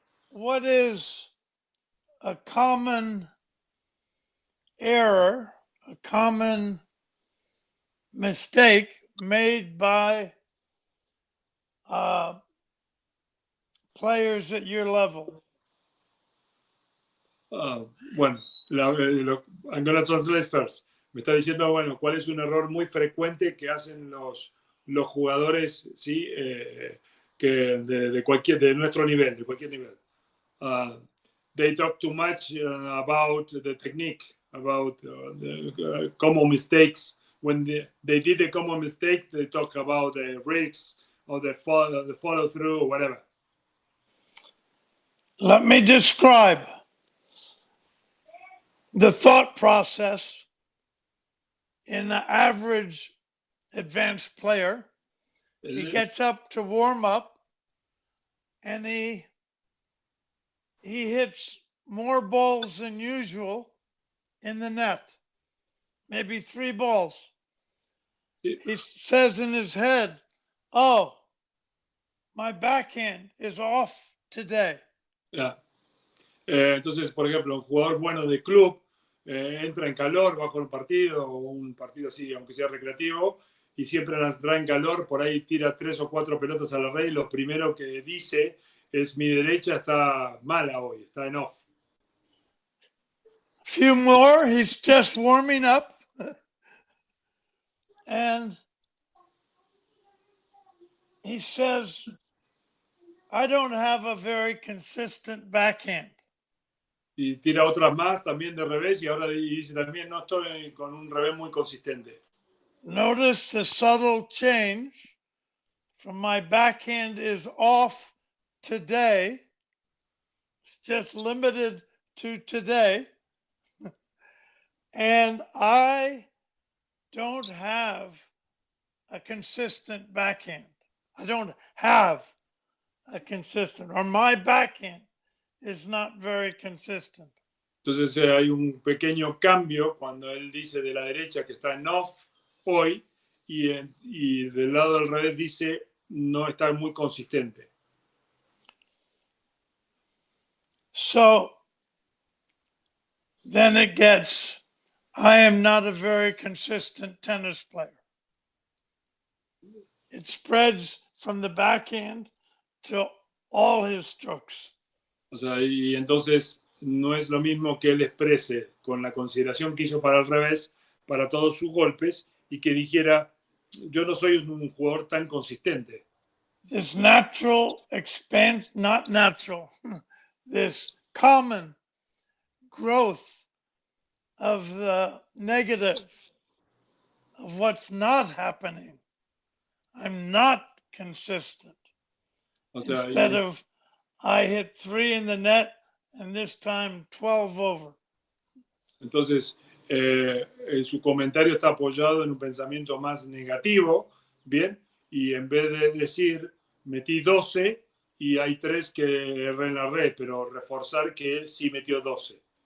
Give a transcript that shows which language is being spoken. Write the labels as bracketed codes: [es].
[en] What is a common error, a common mistake made by players at your level? Bueno, I'm going to translate first. [es] Me está diciendo, bueno, ¿cuál es un error muy frecuente que hacen los jugadores, sí, que de nuestro nivel, de cualquier nivel? [en] They talk too much about the technique, about the common mistakes. When they did the common mistakes, they talk about the risks or the follow through or whatever. Let me describe the thought process in the average advanced player. He gets up to warm up and he hits more balls than usual in the net, maybe 3 balls. He says in his head, oh, my backhand is off today. Yeah. [es] Entonces, por ejemplo, un jugador bueno de club entra en calor bajo el partido o un partido así, aunque sea recreativo, y siempre entra en calor, por ahí tira 3 o 4 pelotas a la red y lo primero que dice es mi derecha está mala hoy, está en off. [en] Few more, he's just warming up. And he says, I don't have a very consistent backhand. [es] Y tira otras más también de revés y ahora dice también no estoy con un revés muy consistente. [en] Notice the subtle change from my backhand is off today. It's just limited to today. And I don't have a consistent backhand. I don't have a consistent, or my backhand is not very consistent. [es] Entonces hay un pequeño cambio cuando él dice de la derecha que está en off hoy y del lado del revés dice no está muy consistente. [en] So then it gets, I am not a very consistent tennis player. It spreads from the backhand to all his strokes. [es] O sea, y entonces no es lo mismo que él exprese con la consideración que hizo para el revés, para todos sus golpes, y que dijera, yo no soy un jugador tan consistente. [en] This natural expanse, not natural, this common growth of the negative, of what's not happening. I'm not consistent. [es] O sea, [en] Instead of I hit 3 in the net and this time 12 over. [es] entonces, su comentario está apoyado en un pensamiento más negativo, ¿bien? Y en vez de decir, metí 12 y hay 3 que erré en la red, pero reforzar que él sí metió 12.